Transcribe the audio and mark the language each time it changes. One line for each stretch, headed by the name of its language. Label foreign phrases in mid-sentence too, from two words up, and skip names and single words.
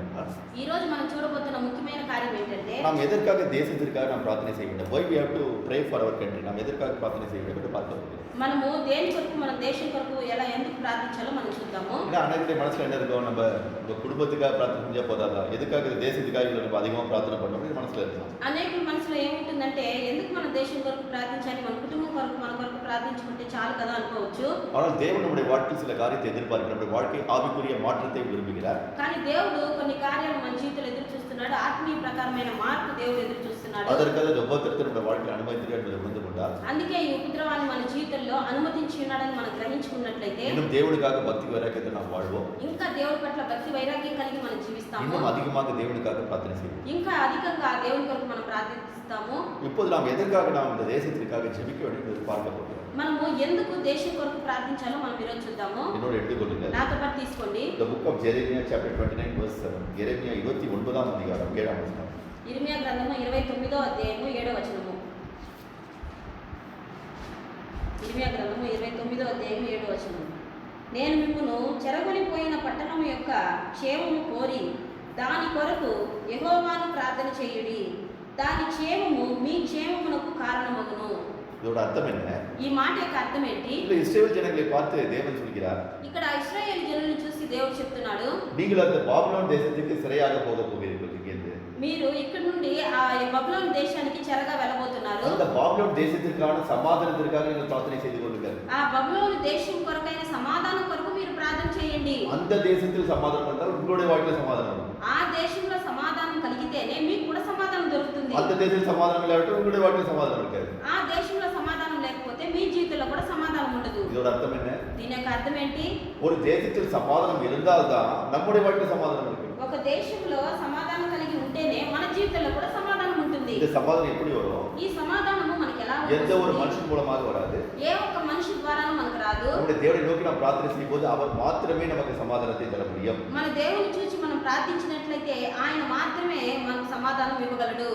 Telugu: ఈ రోజు మనం చూడబోతున్న ముఖ్యమైన కార్యం ఏంటంటే
Tamil: நாம் எதற்காக தேசத்திற்காக நாம் பிரார்த்தனை செய்ய வேண்டும்
English: why we have to pray for our country
Tamil: நாம் எதற்காக பிரார்த்தனை செய்ய வேண்டும் என்று பார்க்க போகிறோம்
Telugu: మనము దేని కొరకు మన దేశం కొరకు ఎలా ఎందుకు ప్రార్థించాలో మనం చూద్దాము
Tamil: ஏன்னா அனைத்து மனசுல என்ன இருக்கும் நம்ம குடும்பத்துக்காக பிரார்த்தனை செஞ்சா போதாதா எதுக்காக இந்த தேசத்துக்காக இவ்வளவு நம்ம அதிகமாக பிரார்த்தனை பண்ணணும் இது மனசுல இருக்கும்
Telugu: అనేకుల మనసులో ఏముంటుందంటే ఎందుకు మన దేశం కొరకు ప్రార్థించాలి మన కుటుంబం కొరకు మన కొరకు ప్రార్థించుకుంటే చాలు కదా అనుకోవచ్చు
Tamil: ஆனால் தேவன் நம்முடைய வாழ்க்கையில் சில காரியத்தை எதிர்பார்க்கிறார் நம்முடைய வாழ்க்கை ஆவிக்குரிய மாற்றத்தை விரும்புகிறார்
Telugu: కానీ దేవుడు కొన్ని కార్యాలు మన జీవితంలో ఎదురు చూస్తున్నాడు ఆత్మీయ ప్రకారమైన మార్పు దేవుడు ఎదురు చూస్తున్నాడు
Tamil: அதற்காக இந்த உபத்திரத்தை நம்முடைய வாழ்க்கையில் அனுமதிக்கிறார் என்பதை உணர்ந்து கொண்டால்
Telugu: అందుకే ఈ ఉపద్రవాన్ని మన జీవితంలో అనుమతించి ఉన్నాడని మనం గ్రహించుకున్నట్లయితే
Tamil: இன்னும் தேவனுக்காக பக்தி வைராக்கியத்தை நாம் வாழ்வோம்
Telugu: ఇంకా దేవుడి పట్ల భక్తి వైరాగ్యం కలిగి మనం జీవిస్తాము
Tamil: இன்னும் அதிகமாக தேவனுக்காக பிரார்த்தனை செய்வோம்
Telugu: ఇంకా అధికంగా దేవుని కొరకు మనం ప్రార్థిస్తాము
Tamil: இப்போது நாம் எதற்காக நாம் இந்த தேசத்திற்காக ஜெபிக்க வேண்டும் என்று பார்க்க போகிறோம்
Telugu: మనము ఎందుకు దేశం కొరకు ప్రార్థించాలో మనం ఈరోజు చూద్దాము.
Tamil: என்னோட எடுத்துக்கொள்ளுங்க.
Telugu: నాతో పాటు తీసుకోండి.
English: The book of Jeremiah chapter 29 verse 7.
Tamil: எரேமியா 29ஆம் அதிகாரம் 7ஆம் வசனம்.
Telugu: ఇర్మియా గ్రంథము 29వ అధ్యాయము 7వ వచనము. ఇర్మియా గ్రంథము 29వ అధ్యాయము 7వ వచనము. నేను మిమ్మును చెరగొనిపోయిన పట్టణము యొక్క క్షేమము కోరి దాని కొరకు యెహోవాను ప్రార్థన చేయుడి. దాని క్షేమము మీ క్షేమమునకు కారణమగును.
Tamil: இதோட அர்த்தம் என்ன?
Telugu: ఈ మాట యొక్క అర్థం ఏంటి?
Tamil: இல்ல இஸ்ரவேல் ஜனங்களை பார்த்து தேவன் சொல்கிறார்,
Telugu: ఇక్కడ ఇశ్రాయేలు జనులను చూసి దేవుడు చెప్తున్నాడు,
Tamil: நீங்கள் அந்த பாபிலோன் தேசத்துக்கு சிறையாக போக போகிறீர்கள் இங்கிருந்து.
Telugu: మీరు ఇక్కడ నుండి ఆ బబులోను దేశానికి చెరగా వెళ్ళబోతున్నారు.
Tamil: அந்த பாபிலோன் தேசத்திற்கான சமாதானத்திற்காக நீங்கள் பிரார்த்தனை செய்து கொள்ளுங்கள்.
Telugu: ఆ బబులోను దేశం కొరకైన సమాధానం కొరకు మీరు ప్రార్థన చేయండి.
Tamil: அந்த தேசத்தில் சமாதானம் வந்தால் உங்களுடைய வாழ்க்கையில் சமாதானம் வரும்.
Telugu: ఆ దేశంలో సమాధానం కలిగితేనే మీకు కూడా సమాధానం దొరుకుతుంది.
Tamil: அந்த தேசத்தில் சமாதானம் இல்லாவிட்டால் உங்களுடைய வாழ்க்கையில் சமாதானம் இருக்காது.
Telugu: ఆ దేశంలో సమాధానం లేకపోతే మీ జీవితంలో కూడా సమాధానం ఉండదు.
Tamil: இதோட அர்த்தம் என்ன?
Telugu: దీని యొక్క అర్థం ఏంటి?
Tamil: ஒரு தேசத்தில் சமாதானம் இருந்தால்தான் நம்முடைய வாழ்க்கையில் சமாதானம் இருக்கு.
Telugu: ఒక దేశంలో సమాధానం కలిగి ఉంటేనే మన జీవితంలో కూడా సమాధానం ఉంటుంది.
Tamil: இந்த சமாதானம் எப்படி வரும்?
Telugu: ఈ సమాధానము మనకి ఎలా
Tamil: எந்த ஒரு
Telugu: వస్తుంది?
Tamil: மனுஷன் மூலமாக வராது.
Telugu: ఏ ఒక్క మనిషి ద్వారానూ మనకు రాదు.
Tamil: நம்முடைய தேவனை நோக்கி நாம் பிரார்த்தனை செய்யும் போது அவர் மாத்திரமே நமக்கு சமாதானத்தை தர முடியும்.
Telugu: మన దేవుని చూసి మనం ప్రార్థించినట్లయితే ఆయన మాత్రమే మనకు సమాధానం ఇవ్వగలడు.